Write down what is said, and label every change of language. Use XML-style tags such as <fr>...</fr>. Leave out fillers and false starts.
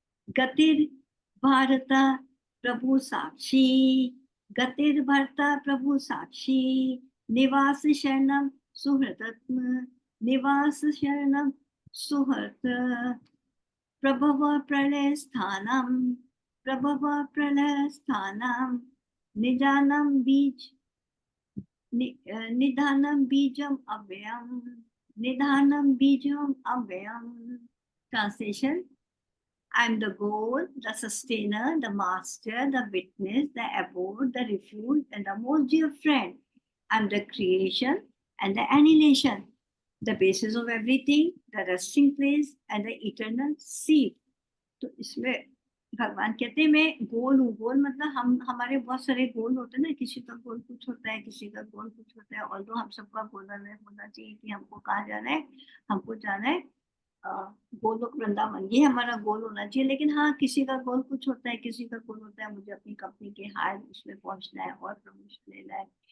<sa>गतिर भारत प्रभु साक्षी, गतिर भरता प्रभु साक्षी, निवास शरणम सुहृतत्म, निवास शरणम सुहृत, प्रभव प्रलय स्थानम, प्रभव प्रलय स्थानम, निजानम बीज निधानम बीजम अव्ययम, निधानम बीजम अव्ययम।</sa> <en>Translation: I am the goal, the sustainer, the master, the witness, the abode, the refuge, and the most dear friend. I am the creation and the annihilation, the basis of everything, the resting place, and the eternal seed.</en> <hi>तो इसमें भगवान कहते हैं मैं गोल हूँ। गोल मतलब हम, हमारे बहुत सारे गोल होते हैं ना, किसी का गोल कुछ होता है, किसी का गोल कुछ होता है। और तो हम सबका गोल होना चाहिए कि हमको कहाँ जाना है, हमको जाना है गोलोक वृंदावन ये हमारा गोल होना चाहिए। लेकिन हाँ, किसी का गोल कुछ होता है, किसी का गोल होता है मुझे अपनी कंपनी के हायर उसमें पहुंचना है और प्रमोशन लेना है।</hi>